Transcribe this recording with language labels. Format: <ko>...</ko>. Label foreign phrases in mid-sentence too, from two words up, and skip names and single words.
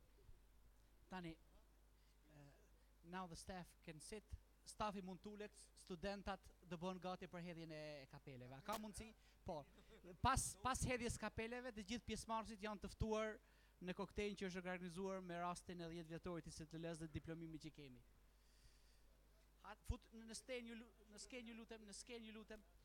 <sq>Tani,</sq> <en>now the staff can sit,</en> <sq>stafi mund tulet, studentat do bën gati për hedhjen e kapeleve. A ka mundësi? Po. Pas hedhjes kapeleve, të gjithë pjesëmarrësit janë të ftuar në koktejlin që është organizuar me rastin e 10 vjetorit të ISTL-s dhe diplomimit që kemi. Fut në skenë ju lutem.</sq>